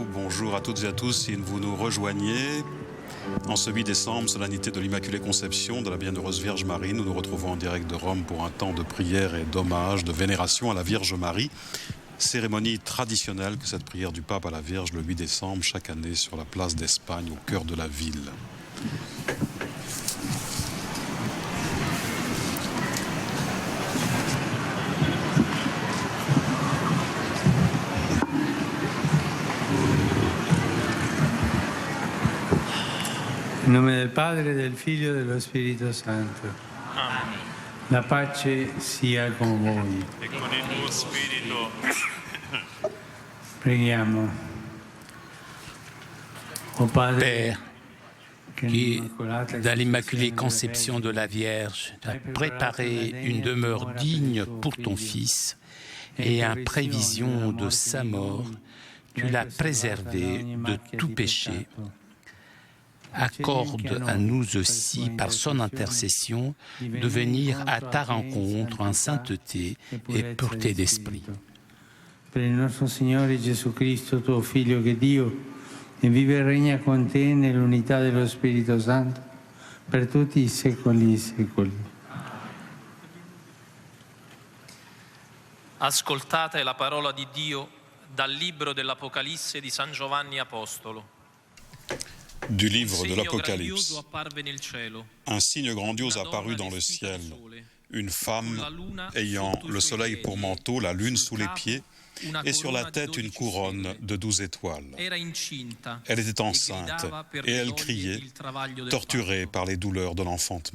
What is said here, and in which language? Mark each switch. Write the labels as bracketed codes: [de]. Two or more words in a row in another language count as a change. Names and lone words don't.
[fr] Bonjour à toutes et à tous si vous nous rejoignez. En ce 8 décembre, solennité de l'Immaculée Conception de la Bienheureuse Vierge Marie, nous nous retrouvons en direct de Rome pour un temps de prière et d'hommage, de vénération à la Vierge Marie. Cérémonie traditionnelle que cette prière du pape à la Vierge le 8 décembre chaque année sur la place d'Espagne au cœur de la ville. [it] In nome del Padre, del Figlio e dello Spirito Santo. Amen. La pace sia con voi. E con il tuo spirito. Preghiamo. O Padre, [fr] Père, [it] che [fr] qui, [it] l'Immacolata [fr] dans l'Immaculée Conception Conception de la Vierge, a préparé une demeure digne pour ton Fils et en prévision de sa mort, tu l'as préservé de tout péché. Accorde à nous aussi, par son intercession, de venir à ta rencontre en sainteté et pureté d'esprit. [it] Per il nostro Signore Gesù Cristo, tuo Figlio, che Dio e vive e regna con te nell'unità dello Spirito Santo, per tutti i secoli e secoli. Ascoltate la parola di Dio dal libro dell'Apocalisse di San Giovanni Apostolo. [fr] Du livre de l'Apocalypse. [it] Apparve nel cielo. [fr] Un signe grandiose apparut dans le ciel. Une femme ayant le soleil pour manteau, la lune sous les pieds, et sur la tête une couronne de 12 étoiles. Elle était enceinte et elle criait, torturée par les douleurs de l'enfantement.